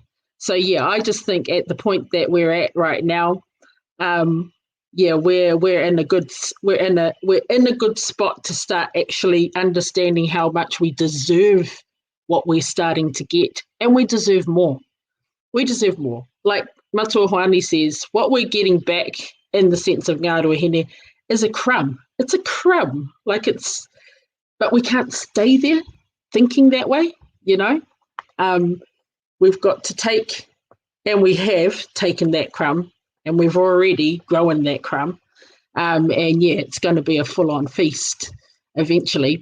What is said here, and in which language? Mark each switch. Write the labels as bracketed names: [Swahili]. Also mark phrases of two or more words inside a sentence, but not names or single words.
[English] So yeah, I just think at the point that we're at right now, yeah, we're in a good spot to start actually understanding how much we deserve what we're starting to get, and we deserve more. We deserve more. Like Matua Hoani says, what we're getting back in the sense of ngā ruahine is a crumb. It's a crumb. But we can't stay there thinking that way, you know. We've got to take, and we have taken that crumb, and we've already grown that crumb. And yeah, it's going to be a full-on feast eventually.